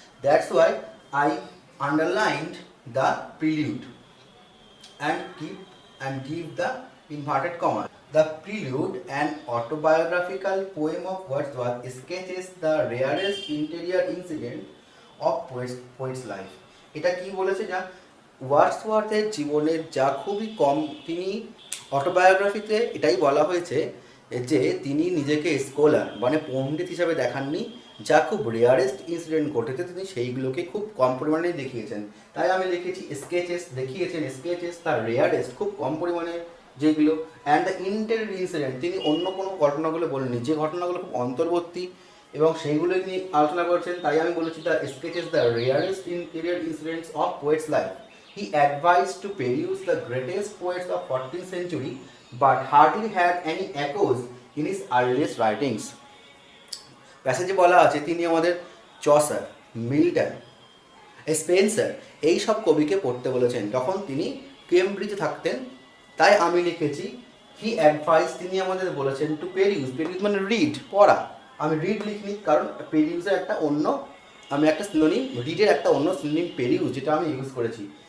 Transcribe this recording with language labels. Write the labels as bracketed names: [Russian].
[English] That's why I underlined the prelude and give the inverted comma. The Prelude, an autobiographical poem of Wordsworth, sketches the rarest interior incident of poet's life. [Bangla] এটা কি বলেছে, যা ওয়ার্ডসওয়ার্থের জীবনের যা খুবই কম, তিনি অটোবায়োগ্রাফিতে এটাই বলা হয়েছে যে তিনি নিজেকে স্কলার মানে পণ্ডিত হিসাবে দেখাননি, যা খুব রেয়ারেস্ট ইনসিডেন্ট ঘটেছে তিনি সেইগুলোকে খুব কম পরিমাণে দেখিয়েছেন। তাই আমি লিখেছি স্কেচেস, দেখিয়েছেন স্কেচেস, তার রেয়ারেস্ট খুব কম পরিমাণে যেগুলো, [English] and the interior incident, [Bangla] তিনি অন্য কোনো ঘটনাগুলো বলেননি, যে ঘটনাগুলো খুব অন্তর্বর্তী এবং সেইগুলোই তিনি আলোচনা করছেন। তাই আমি বলেছি [English] The sketches the rarest interior incidents of poet's life. He advised to peruse the greatest poets of 14th century, but hardly had any echoes in his earliest writings. [Bangla] প্যাসেজে বলা আছে তিনি আমাদের চসার, মিল্টন, স্পেন্সার এই সব কবিকে পড়তে বলেছেন যখন তিনি কেমব্রিজে থাকতেন। তাই আমি লিখেছি [English] he advise, [Bangla] তিনি আমাদের বলেছেন [English] to peruse [Bangla] মানে রিড, পড়া। আমি রিড লিখিনি, কারণ পেরিউজের একটা অন্য, আমি একটা সিনোনিম, রিডের একটা অন্য সিনোনিম পেরিউজ, যেটা আমি ইউজ করেছি।